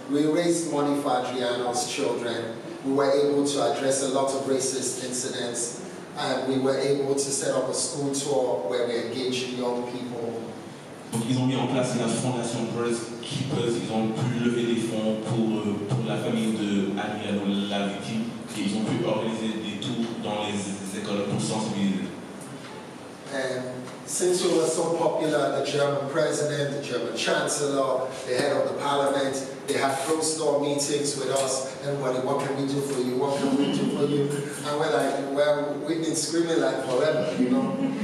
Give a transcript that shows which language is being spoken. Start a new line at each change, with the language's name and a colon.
English: We raised money for Adriano's children. We were able to address a lot of racist incidents. We were able to set up a school tour where we engaged young people.
French: Donc ils ont mis en place la fondation Brothers Keepers, ils ont pu lever des fonds pour la famille de Adriano, la victime, et ils ont pu organiser des tours dans les écoles pour sensibiliser.
English: since we were so popular, the German president, the German chancellor, the head of the parliament, they had closed-door meetings with us. Everybody, what can we do for you? What can we do for you? And we're like, well, we've been screaming like forever, you know?